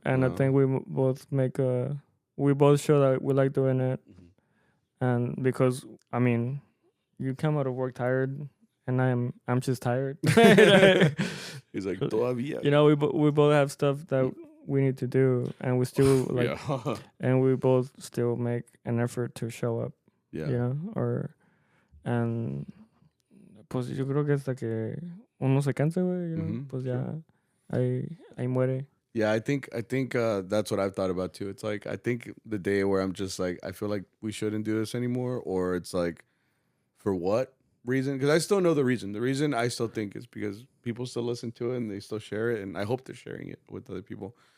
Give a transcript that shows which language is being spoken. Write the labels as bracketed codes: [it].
[en] And I think we both we both show that we like doing it, and because I mean, you come out of work tired, and I'm just tired. He's like, [es] todavía. [en] You know, we both have stuff that we need to do, and we still like, and we both still make an effort to show up. Yeah. You know, and [es] pues yo creo que hasta que uno se cansa, güey, [en] you know, [es] pues ya ahí muere. [en] Yeah, I think that's what I've thought about too. It's like I think the day where I'm just like I feel like we shouldn't do this anymore, or it's like for what reason? Because I still know the reason. The reason I still think is because people still listen to it and they still share it, and I hope they're sharing it with other people.